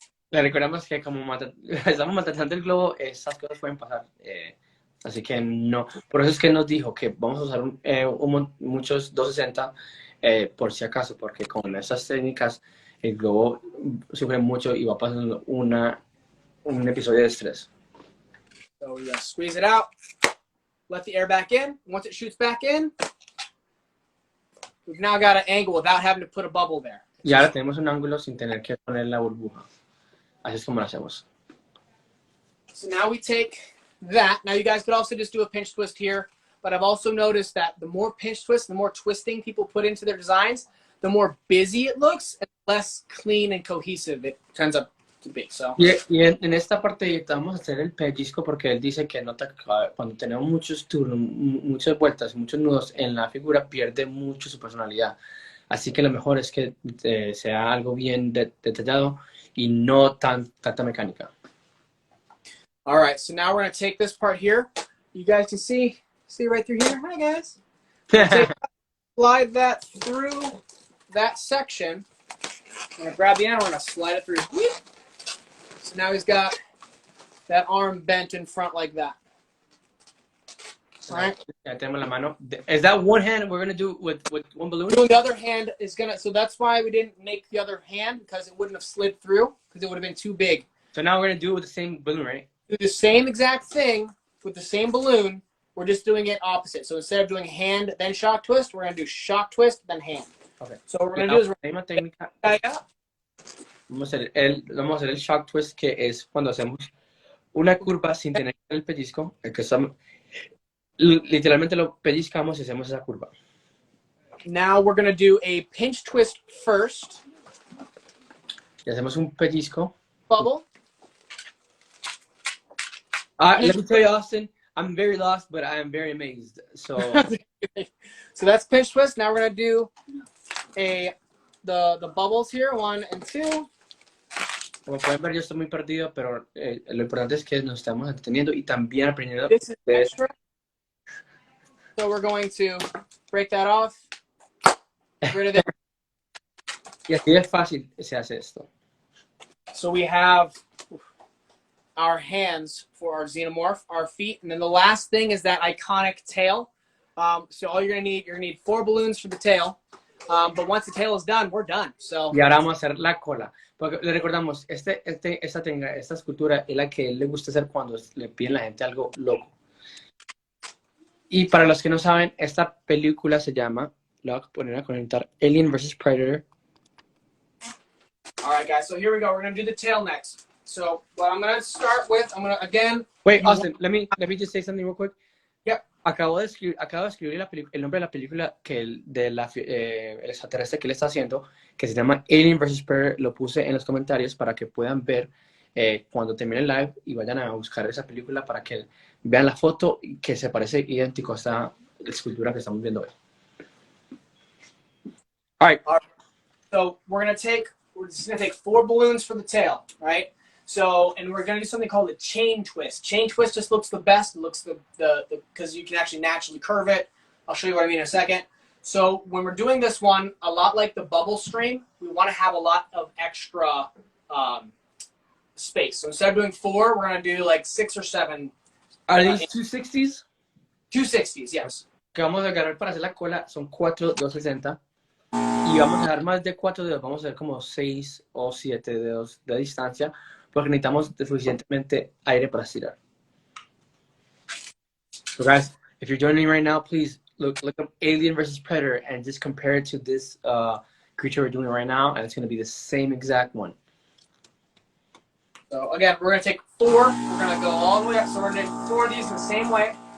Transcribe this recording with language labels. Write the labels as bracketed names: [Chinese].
[Spanish] Le recordamos que como estamos maltratando el globo, esas cosas pueden pasar. Así que no, por eso es que nos dijo que vamos a usar muchos 260 por si acaso, porque con esas técnicas el globo sufre mucho y va pasando un episodio de estrés. [English] So we squeeze it out, let the air back in. Once it shoots back in, we've now got an angle without having to put a bubble there. [Spanish] Y ahora tenemos un ángulo sin tener que poner la burbuja. Así es como lo hacemos. [English] So now we take that. Now you guys could also just do a pinch twist here, but I've also noticed that the more pinch twist, the more twisting people put into their designs, the more busy it looks and less clean and cohesive it turns up to be. So. [Spanish] Y en esta parte vamos a hacer el pellizco porque él dice que nota que cuando tenemos muchos turnos, muchas vueltas, muchos nudos en la figura pierde mucho su personalidad. Así que lo mejor es que sea algo bien detallado y no tanta mecánica. [English] All right, so now we're going to take this part here. You guys can see right through here. Hi, guys. Slide that through that section. I'm going to grab the end. We're going to slide it through. So now he's got that arm bent in front like that. All right. [Spanish] Tenemos la mano. [English] Is that one hand we're going to do with one balloon? Doing the other hand is going to, so that's why we didn't make the other hand, because it wouldn't have slid through, because it would have been too big. So now we're going to do it with the same balloon, right? Do the same exact thing with the same balloon. We're just doing it opposite. So instead of doing hand, then shock twist, we're going to do shock twist, then hand. Okay. So what we're going to do is [Spanish] la misma técnica. Vamos a hacer el shock twist, que es cuando hacemos una curva sin tener el pellizco, que estamos, literalmente lo pellizcamos y hacemos esa curva. [English] Now we're going to do a pinch twist first. [Spanish] Y hacemos un pellizco. [English] Bubble. Let me tell you, Austin, I'm very lost, but I am very amazed. So, so that's pinch twist. Now we're going to do the bubbles here, 1 and 2. [Spanish] Como pueden ver, yo estoy muy perdido, pero lo importante es que nos estamos entreteniendo y también aprendiendo. [English] This is extra. So we're going to break that off. Get rid of it. [Spanish] Y así es fácil se hace esto. [English] So we have our hands for our xenomorph, our feet, and then the last thing is that iconic tail. So all you're gonna need 4 balloons for the tail. But once the tail is done, we're done. So. [Spanish] Y ahora vamos a hacer la cola. Porque le recordamos, esta escultura es la que le gusta hacer cuando le piden a la gente algo loco. Y para los que no saben, esta película se llama, la voy a poner a conectar, Alien vs. Predator, [English] All right, guys. So here we go. We're gonna do the tail next. So what I'm gonna start with, I'm gonna again. Wait, Austin, let me just say something real quick. Yep. [Spanish] Acabo de escribir el nombre de la película el extraterrestre que él está haciendo, que se llama Alien vs. Predator. Lo puse en los comentarios para que puedan ver cuando termine el live y vayan a buscar esa película para que vean la foto que se parece idéntico a esta escultura que estamos viendo hoy. [English] All right. So we're just gonna take 4 balloons for the tail, right? So, and we're gonna do something called a chain twist. Chain twist just looks the best. It looks because you can actually naturally curve it. I'll show you what I mean in a second. So when we're doing this one, a lot like the bubble stream, we want to have a lot of extra space. So instead of doing 4, we're gonna do like 6 or 7. Are these 260s? 260s, yes. [Spanish] Que vamos a agarrar para hacer la cola son 4 260 y vamos a dejar más de 4 dedos, vamos a hacer como 6 o 7 dedos de distancia porque necesitamos suficientemente aire para estirar. [English] So guys, if you're joining right now, please look up Alien vs. Predator and just compare it to this creature we're doing right now, and it's going to be the same exact one. So again, we're going to take 4. We're going to go all the way up. So we're going to do 4 of these in the same way.